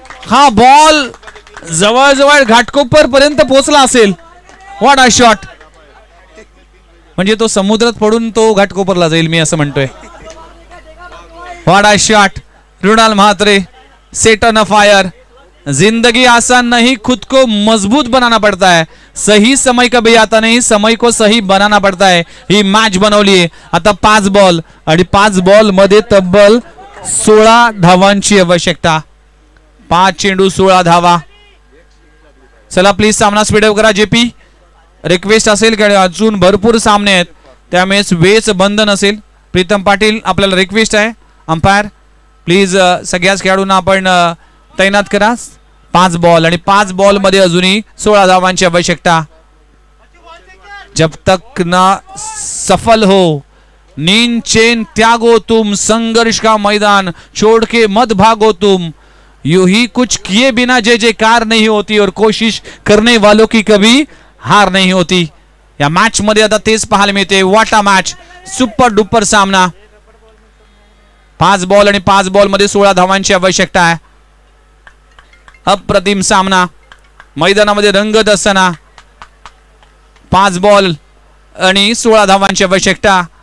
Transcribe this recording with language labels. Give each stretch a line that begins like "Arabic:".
Marathi: हा बॉल जवळजवळ घाटकोपर पर्यंत पोहोचला असेल.
English: What a shot.
Marathi: म्हणजे तो समुद्रात पडून तो घाटकोपरला जाईल मी असं म्हणतोय.
English: What a shot. Runal Mhatre set on a fire.
Hindi: जिंदगी आसान नहीं, खुद को मजबूत बनाना पड़ता है. सही समय कभी आता नहीं, समय को सही बनाना पड़ता है.
Marathi: ही मॅच बनवली आहे. आता 5 बॉल आणि 5 बॉल मध्ये तब्बल 16 धावांची आवश्यकता. 5 चेंडू 16 धावा. चला प्लीज सामना स्पीडअप करा. जेपी रिक्वेस्ट असेल की अजून भरपूर सामने आहेत त्यामुळे वेळच बंद नसेल. प्रीतम पाटील आपल्याला रिक्वेस्ट आहे. अंपायर प्लीज सगळ्याच खेळाडूंना आपण तैनात करा. 5 बॉल आणि 5 बॉल मध्ये अजूनही 16 धावांची आवश्यकता.
Hindi: जब तक ना सफल हो नींद चैन त्यागो तुम, संघर्ष का मैदान छोड़ के मत भागो तुम. यूं ही कुछ किए बिना जय जयकार नहीं होती और कोशिश करने वालों की कभी हार नहीं होती.
Marathi: या मॅच मध्ये आता तेच पाहायला मिळते.
English: वाटा मॅच.
Marathi: सुपर डुपर सामना. 5 बॉल आणि 5 बॉल मध्ये 16 धावांची आवश्यकता आहे. अप्रतिम सामना मैदानामध्ये रंगत असताना 5 बॉल आणि 16 धावांची आवश्यकता.